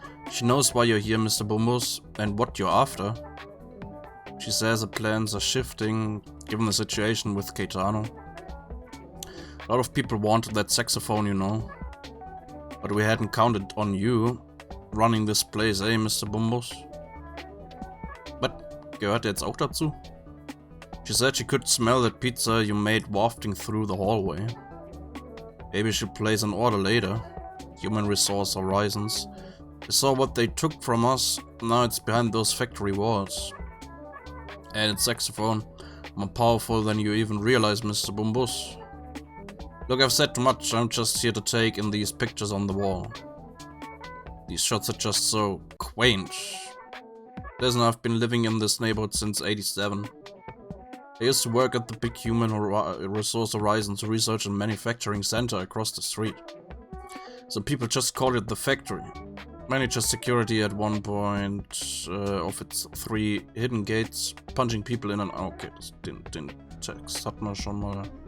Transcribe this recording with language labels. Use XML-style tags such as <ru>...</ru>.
<en>She knows why you're here, Mr. Bumbus, and what you're after. She says the plans are shifting, given the situation with Caetano. A lot of people wanted that saxophone, you know. But we hadn't counted on you running this place, eh, Mr. Bumbus?</en> <de>But gehört der jetzt auch dazu?</de> <en>She said she could smell that pizza you made wafting through the hallway. Maybe she'll place an order later. Human Resource Horizons. I saw what they took from us, now it's behind those factory walls. And its saxophone, more powerful than you even realize, Mr. Bumbus. Look, I've said too much, I'm just here to take in these pictures on the wall. These shots are just so quaint. Listen, I've been living in this neighborhood since '87. I used to work at the big Human Resource Horizons Research and Manufacturing Center across the street. Some people just called it the factory. Manager security at one point of its 3 hidden gates, punching people in and out.</en> <de>Okay, den Text hat man schon mal.</de>